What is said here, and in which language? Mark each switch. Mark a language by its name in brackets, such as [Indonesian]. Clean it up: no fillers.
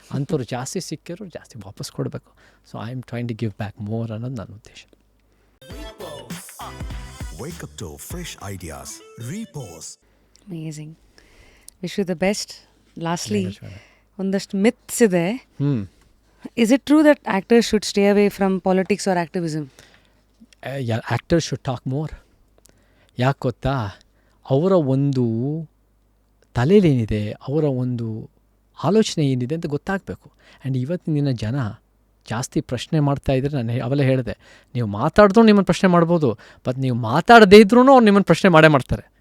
[Kannada] ಅಂಥವ್ರು ಜಾಸ್ತಿ ಸಿಕ್ಕಿರೋರು ಜಾಸ್ತಿ ವಾಪಸ್ ಕೊಡಬೇಕು. [English] so I am trying to give back more [Kannada] ಅನ್ನೋದು ನನ್ನ ಉದ್ದೇಶ. [English] Wake up to fresh ideas. Repose. Amazing. Wish you the best. [Kannada] Lastly, ಒಂದಷ್ಟು ಮಿತ್ಸ್ ಇದೆ. [English] Is it true that actors should stay away from politics or activism? Actors should talk more. [Kannada] ಯಾಕೆ ಗೊತ್ತಾ, ಅವರ ಒಂದು ತಲೆಯಲ್ಲೇನಿದೆ, ಅವರ ಒಂದು ಆಲೋಚನೆ ಏನಿದೆ ಅಂತ ಗೊತ್ತಾಗಬೇಕು. ಆ್ಯಂಡ್ ಇವತ್ತಿನ ದಿನ ಜನ ಜಾಸ್ತಿ ಪ್ರಶ್ನೆ ಮಾಡ್ತಾಯಿದ್ರೆ, ನಾನು ಅವೆಲ್ಲ ಹೇಳಿದೆ, ನೀವು ಮಾತಾಡಿದ್ರೂ ನಿಮ್ಮನ್ನು ಪ್ರಶ್ನೆ ಮಾಡ್ಬೋದು, ಬಟ್ ನೀವು ಮಾತಾಡದೇ ಇದ್ರೂ ಅವ್ರು ನಿಮ್ಮನ್ನು ಪ್ರಶ್ನೆ ಮಾಡೇ ಮಾಡ್ತಾರೆ.